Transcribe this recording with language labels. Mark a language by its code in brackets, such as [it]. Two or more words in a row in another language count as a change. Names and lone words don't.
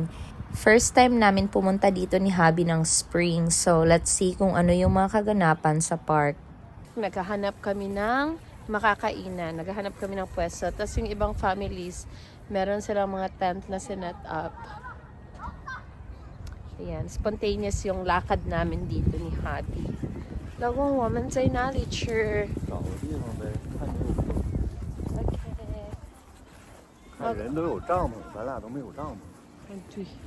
[tl] First time namin pumunta dito ni Habi ng spring, [en] so let's see [tl] kung ano yung mga kaganapan sa park. Naghahanap kami ng makakainan. Naghahanap kami ng pwesto. Tapos yung ibang families, meron silang mga tent na sinet up. Ayan, spontaneous yung lakad namin dito ni Habi. [zh] 老公，我们在哪里吃？找个地方呗，看你有空。 OK。看人都有帐篷，咱俩都没有帐篷。对。